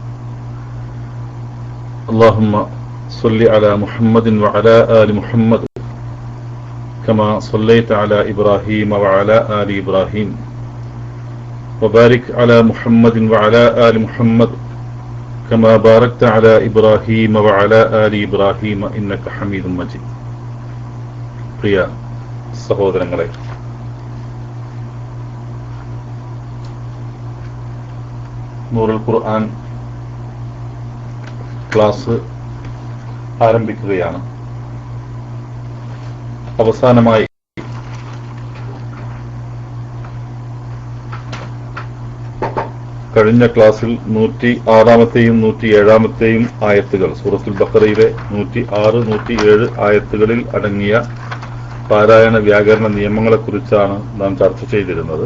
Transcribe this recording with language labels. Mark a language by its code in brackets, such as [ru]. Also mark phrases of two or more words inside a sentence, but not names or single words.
[ar] اللهم صل على محمد وعلى آل محمد كما صليت على إبراهيم وعلى آل إبراهيم وبارك على محمد وعلى آل محمد كما باركت على إبراهيم وعلى آل إبراهيم إنك حميد مجيد. [ml] പ്രിയ സഹോദരങ്ങളെ, നൂറുൽ ഖുർആൻ ക്ലാസ് ആരംഭിക്കുകയാണ്. അവസാനമായി കഴിഞ്ഞ ക്ലാസ്സിൽ 106-ാമത്തെയും 107-ാമത്തെയും ആയത്തുകൾ, സൂറത്തുൽ ബഖറയിലെ 106, 107 ആയത്തുകളിൽ അടങ്ങിയ പാരായണ വ്യാകരണ നിയമങ്ങളെക്കുറിച്ചാണ് നാം ചർച്ച ചെയ്തിരുന്നത്.